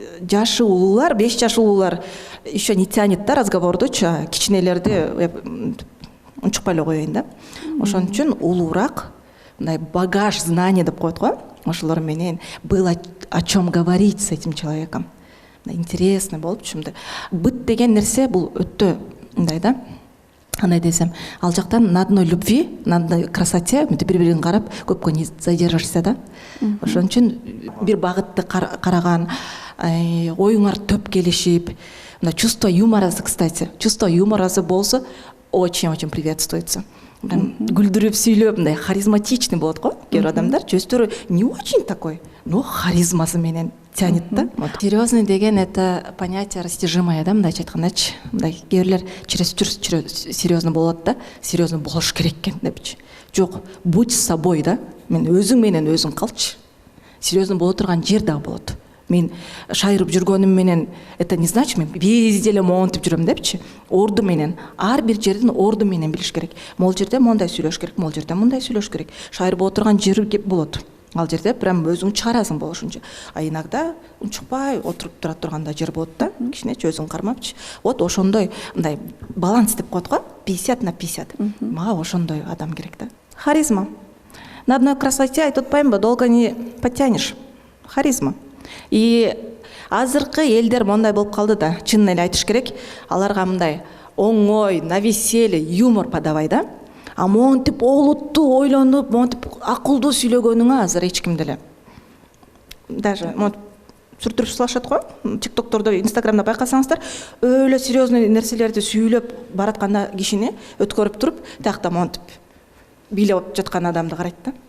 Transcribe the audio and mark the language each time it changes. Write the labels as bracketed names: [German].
[Kyrgyz] жашы улуулар, 5 жаш улуулар [Russian] еще не тянет [Kyrgyz] да разговордучу, кичинелерди унчукпай эле коеюн да. Ошон үчүн улуураак мындай [Russian] багаж знаний [Kyrgyz] деп коет го. Ошолор менен [Russian] было о чем говорить с этим человеком. [Kyrgyz] Интересно болуп чумду. Быт деген нерсе бул өтө мындай да. Андай десем, ал жактан [Russian] на одной любви, на одной красоте [Kyrgyz] бири-бирин карап көпкө [Russian] не задержишься [Kyrgyz] да. Ошон үчүн бир багытты караган, оюңар төп келишип, мына [Russian] чувство юмора, кстати, чувство юмора [Kyrgyz] болсо [Russian] очень-очень приветствуется. [Kyrgyz] Гүлдүрүп сүйлөп, мындай харизматичный болот го. Кээ адамдар жүздөрү [Russian] не очень такой, но [Kyrgyz] харизмасы менен тянет да. Серьезный деген [Russian] это понятие растяжимое [Kyrgyz] да, мындайча айткандачы. Мындай кээ бирлер [Russian] чересчур серьезный [Kyrgyz] болот да, серьезный болуш керек экен депчи. Жок, [Russian] будь собой [Kyrgyz] да. Мен өзүң менен өзүң калчы. Серьезный боло турган жер да болот. Мен шайырып жүргөнүм менен [Russian] это не значит [Kyrgyz] мен везде эле монтип жүрөм депчи. Орду менен, ар бир жердин орду менен билиш керек. Могул жерде мондай сүйлөш керек, могул жерде мындай сүйлөш керек. Шайыр боло турган жер болот. Ал жерде прям өзүң чыгарасың болушунча. [Russian] А иногда [Kyrgyz] унчукпай отуруп тура турганда жер болот да, кичинече өзүң кармапчы. Вот ошондой мындай баланс деп коет го, 50/50. Мага ошондой адам керек да. Харизма. [Russian] На одной красоте [Kyrgyz] айтып атпаймынбы, [Russian] долго не потянешь. [Kyrgyz] Харизма. И азыркы элдер мондай болуп калды да, чынын эле айтыш керек. Аларга мындай оңой, [Russian] на веселье, юмор подавай [Kyrgyz] да. А монтип олуттуу ойлонуп, монтип акылдуу сүйлөгөнүңө азыр эч ким деле. Даже монтип сүртүрүп салышат го. ТикТоктордо, Инстаграмда байкасаңыздар, өлө серьезный нерселерди сүйлөп баратканда кишини өткөрүп туруп, тиякта монтип бийлеп жаткан адамды карайт да.